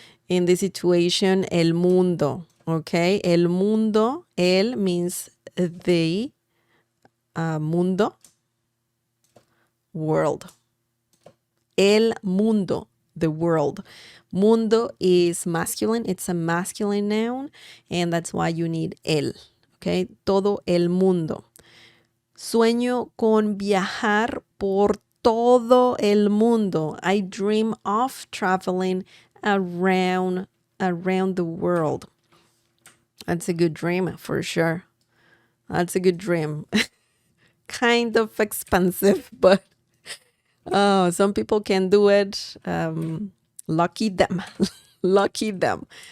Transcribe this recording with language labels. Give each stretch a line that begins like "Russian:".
English: In this situation, el mundo. Okay?
Spanish: El mundo,
English: el means the, mundo, world.
Spanish: El mundo,
English: the world. Mundo is masculine. It's a masculine noun, and that's why you need el.
Spanish: Okay? Todo el mundo. Sueño con viajar por todo el mundo.
English: I dream of traveling around the world. That's a good dream for sure. That's a good dream. Kind of expensive, but some people can do it. Lucky them. Lucky them.